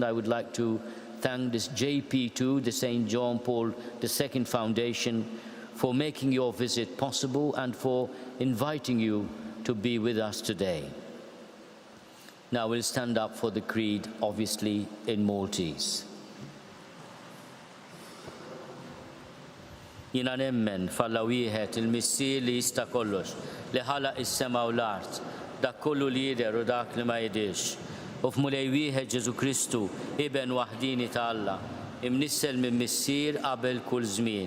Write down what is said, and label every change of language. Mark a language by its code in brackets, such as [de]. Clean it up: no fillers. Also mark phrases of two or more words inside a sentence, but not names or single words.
[en] I would like to thank this JP2, the St. John Paul II Foundation, for making your visit possible and for inviting you to be with us today. Now we'll stand up for the creed, obviously in Maltese. [mt] Jina nemmen falla wieħed il-missier li jista' kollox, li ħalaq is-sema u l-art, dak kollu li jidher u dak li ma jidhirx. U f'mulej wieħed Ġesu Kristu, iben waħdini ta' Alla, imnissel minn missier qabel kull żmien.